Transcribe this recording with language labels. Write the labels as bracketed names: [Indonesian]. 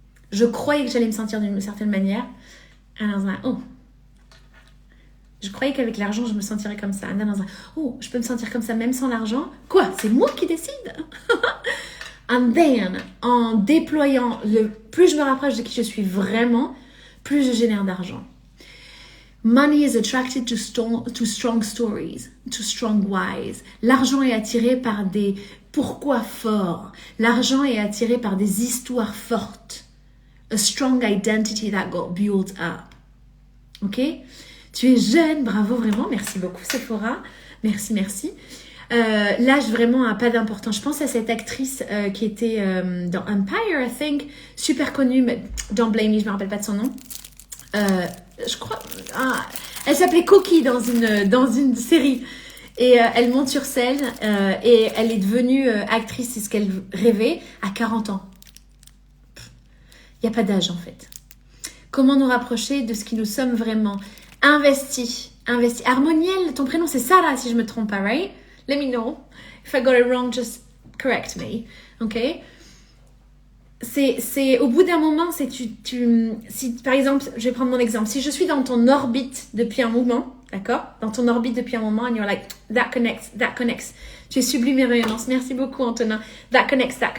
[French] Je croyais que j'allais me sentir d'une certaine manière. [English] And I was like, oh. [French] Je croyais qu'avec l'argent, je me sentirais comme ça. [English] And then I was like, oh, [French] je peux me sentir comme ça même sans l'argent? Quoi? C'est moi qui décide? [English] And then, [French] en déployant, plus je me rapproche de qui je suis vraiment, plus je génère d'argent. [English] Money is attracted to strong stories, to strong whys. [French] L'argent est attiré par des pourquoi forts. L'argent est attiré par des histoires fortes. [English] A strong identity that got built up. Ok? [French] Tu es jeune, bravo vraiment, merci beaucoup Sephora. Merci. L'âge vraiment a pas d'importance. Je pense à cette actrice qui était dans Empire, [English] I think, [French] super connue, mais [English] don't blame me, [French] je me rappelle pas de son nom. Je crois, elle s'appelait Coquille dans une série. Et elle monte sur scène et elle est devenue actrice, c'est ce qu'elle rêvait, à 40 ans. Il n'y a pas d'âge en fait. Comment nous rapprocher de ce qui nous sommes vraiment? Investi. Harmoniel, ton prénom c'est Sarah si je me trompe pas, right? [English] Let me know. If I got it wrong, just correct me. Ok? [French] C'est au bout d'un moment, si par exemple, je vais prendre mon exemple. Si je suis dans ton orbite depuis un moment, d'accord? Dans ton orbite depuis un moment, [English] and you're like, that connects. [French] Tu es sublime et rayonnante. Merci beaucoup, Antonin. [English] That connects.